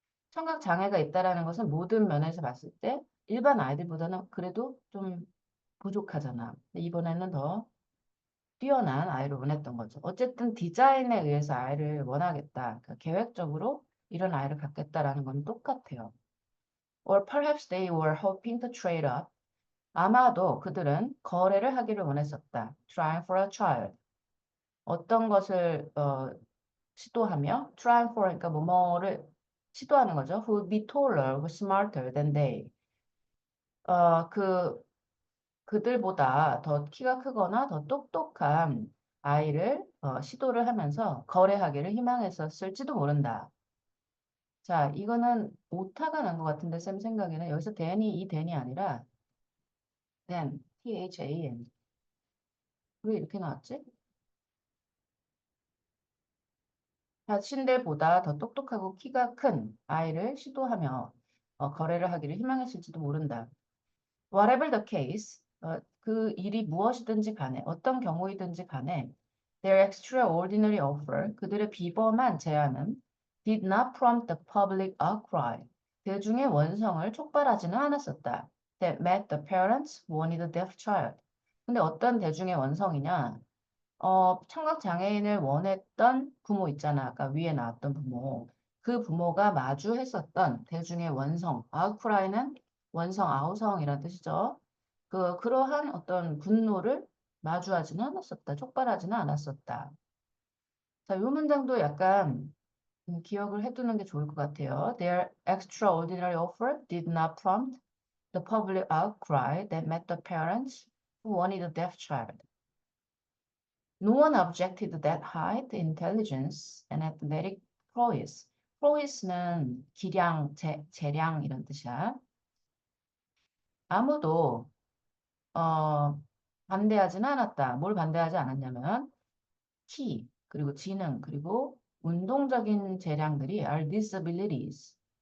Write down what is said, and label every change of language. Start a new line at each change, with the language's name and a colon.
Korean: 청각장애가 있다라는 것은 모든 면에서 봤을 때 일반 아이들보다는 그래도 좀 부족하잖아. 근데 이번에는 더 뛰어난 아이를 원했던 거죠. 어쨌든 디자인에 의해서 아이를 원하겠다. 그러니까 계획적으로 이런 아이를 갖겠다라는 건 똑같아요.
English: Or perhaps they were hoping to trade up.
Korean: 아마도 그들은 거래를 하기를 원했었다.
English: Trying for a child.
Korean: 어떤 것을 시도하며 trying for 그러니까 뭐뭐를 시도하는 거죠.
English: Who would be taller, who smarter than they.
Korean: 그들보다 더 키가 크거나 더 똑똑한 아이를 시도를 하면서 거래하기를 희망했었을지도 모른다. 자, 이거는 오타가 난 것 같은데 쌤 생각에는 여기서 than이 이 than이 아니라 than, than. 왜 이렇게 나왔지? 자신들보다 더 똑똑하고 키가 큰 아이를 시도하며 거래를 하기를 희망했을지도 모른다.
English: Whatever the case,
Korean: 그 일이 무엇이든지 간에 어떤
English: 경우이든지 간에 their extraordinary offer,
Korean: 그들의 비범한 제안은
English: did not prompt the public outcry.
Korean: 대중의 원성을 촉발하지는 않았었다.
English: That met the parents wanted a deaf child.
Korean: 근데 어떤 대중의 원성이냐? 청각장애인을 원했던 부모 있잖아. 아까 위에 나왔던 부모. 그 부모가 마주했었던 대중의 원성, 아웃크라이는 원성, 아우성이라는 뜻이죠. 그러한 어떤 분노를 마주하지는 않았었다. 촉발하지는 않았었다. 자, 이 문장도 약간 기억을 해두는 게 좋을 것 같아요.
English: Their extraordinary offer did not prompt the public outcry that met the parents who wanted a deaf child. No one objected to that height, intelligence, and athletic prowess.
Korean: prowess는 기량, 재량 이런 뜻이야. 아무도 반대하지는 않았다. 뭘 반대하지 않았냐면 키, 그리고 지능, 그리고 운동적인 재량들이
English: are disabilities.